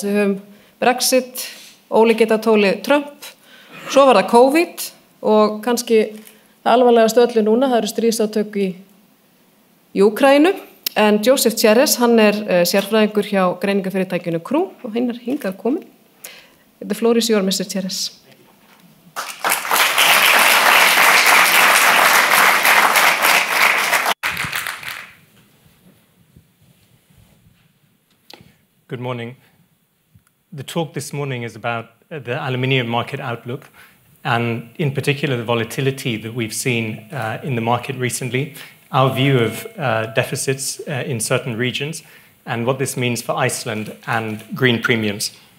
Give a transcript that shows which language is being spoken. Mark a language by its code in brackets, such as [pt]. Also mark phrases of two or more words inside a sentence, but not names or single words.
[is] Við höfum Brexit, ólíkindatólið Trump, svo var það COVID og kannski það alvarlegasta öllu núna, það eru stríðsátök í Úkraínu. En Joseph Cherrez, hann sérfræðingur hjá greiningafyrirtækinu Crew og hann hingað komin. [en] The floor is yours, Mr. Cherrez. Good morning. The talk this morning is about the aluminium market outlook and in particular the volatility that we've seen in the market recently, our view of deficits in certain regions and what this means for Iceland and green premiums.